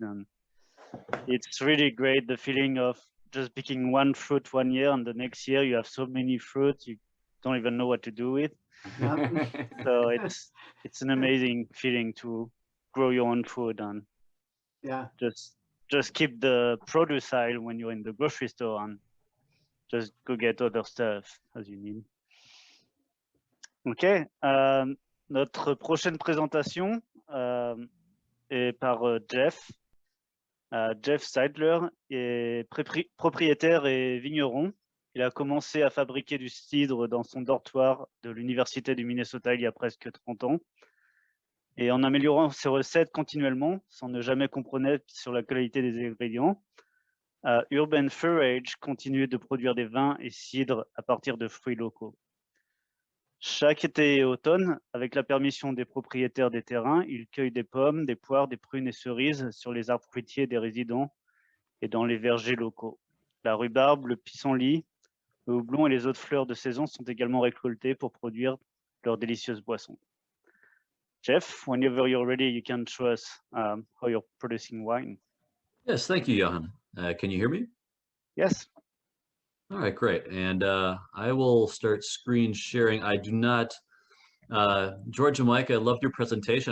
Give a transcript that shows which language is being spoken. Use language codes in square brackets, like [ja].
[en] And it's really great, the feeling of just picking one fruit one year, and the next year you have so many fruits you don't even know what to do with. So it's an amazing feeling to grow your own food, and just keep the produce aisle when you're in the grocery store, and just go get other stuff as you need. [fr] Ok, notre prochaine présentation est par Jeff. Jeff Seidler est propriétaire et vigneron. Il a commencé à fabriquer du cidre dans son dortoir de l'Université du Minnesota il y a presque 30 ans. Et en améliorant ses recettes continuellement, sans ne jamais compromettre sur la qualité des ingrédients, Urbains continue de produire des vins et cidres à partir de fruits locaux. Chaque été et automne, avec la permission des propriétaires des terrains, ils cueillent des pommes, des poires, des prunes et cerises sur les arbres fruitiers des résidents et dans les vergers locaux. La rhubarbe, le pissenlit, le houblon et les autres fleurs de saison sont également récoltés pour produire leurs délicieuses boissons. [en] Jeff, whenever you're ready, you can show us how you're producing wine. Yes, thank you, Johan. Can you hear me? Yes. All right, great. And I will start screen sharing. I do not, George and Mike, I loved your presentation.